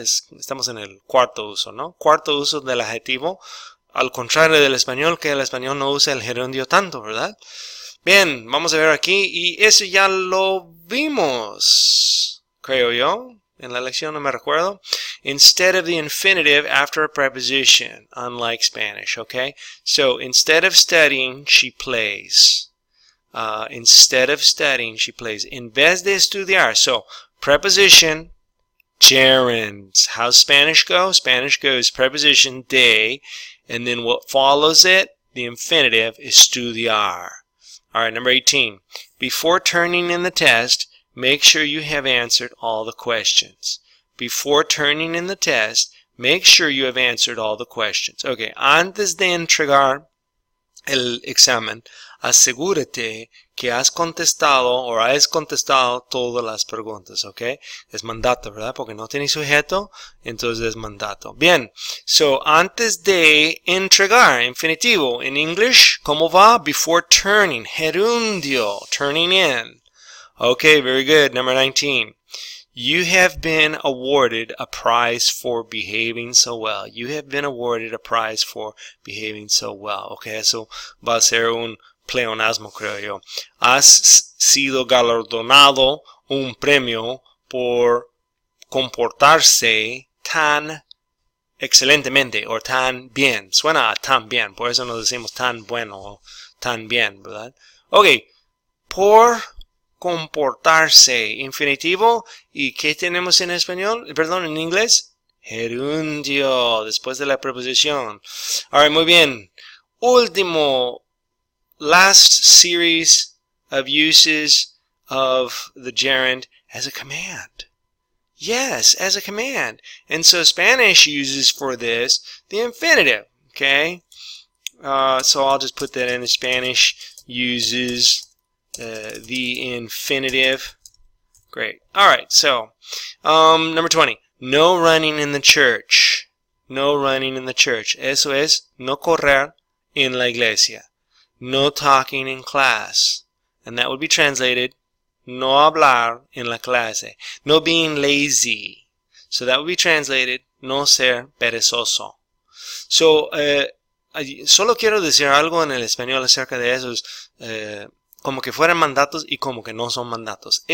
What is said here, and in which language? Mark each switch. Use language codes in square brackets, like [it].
[es] Estamos en el cuarto uso, ¿no? Cuarto uso del adjetivo, al contrario del español, que el español no usa el gerundio tanto, ¿verdad? Bien, vamos a ver aquí, y eso ya lo vimos, creo yo. En la lección no me recuerdo. [en] Instead of the infinitive after a preposition, unlike Spanish, okay? So, instead of studying, she plays. Instead of studying, she plays. [es] En vez de estudiar. [en] So, preposition, gerunds. How's Spanish go? Spanish goes preposition, de, and then what follows it, the infinitive, estudiar. All right, number 18. Before turning in the test, make sure you have answered all the questions. Before turning in the test, make sure you have answered all the questions. [es] Okay, antes de entregar el examen, asegúrate que has contestado o has contestado todas las preguntas, ¿ok? Es mandato, ¿verdad? Porque no tiene sujeto, entonces es mandato. Bien, so antes de entregar, infinitivo, en English, ¿cómo va? [en] Before turning, gerundio, turning in. Okay, very good. Number 19. You have been awarded a prize for behaving so well. You have been awarded a prize for behaving so well. [es] Okay, eso va a ser un pleonasmo, creo yo. Has sido galardonado un premio por comportarse tan excelentemente o tan bien. Suena a tan bien, por eso nos decimos tan bueno o tan bien, ¿verdad? Ok, por comportarse, infinitivo, ¿y qué tenemos en español? Perdón, en inglés, gerundio, después de la preposición. Alright, muy bien. [en] Último, last series of uses of the gerund as a command. Yes, as a command. And so Spanish uses for this the infinitive, okay? So I'll just put that in. Spanish uses the infinitive. Great. All right. So, number 20. No running in the church. No running in the church. [es] Eso es no correr en la iglesia. [en] No talking in class. And that would be translated [es] no hablar en la clase. [en] No being lazy. So that would be translated [es] no ser perezoso. So, solo quiero decir algo en el español acerca de esos como que fueran mandatos y como que no son mandatos.